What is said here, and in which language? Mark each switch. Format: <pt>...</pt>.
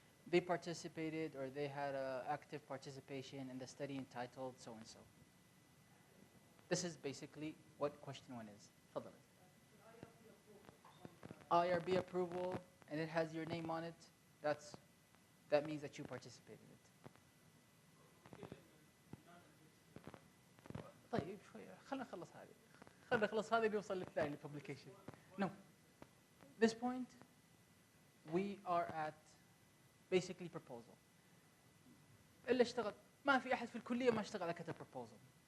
<en>They participated or they had active participation in the study entitled so-and-so. This is basically what question 1 is. Fadal. IRB approval, and it has your name on it. That means that you participated in it.</en> <ar>طيب شوية خلينا نخلص هذه بيوصل للثاني publication.</ar> <en>No. This point, we are at basically proposal.</en> <ar>إلا اشتغل ما في أحد في الكلية ما اشتغل على كتب proposal.</ar>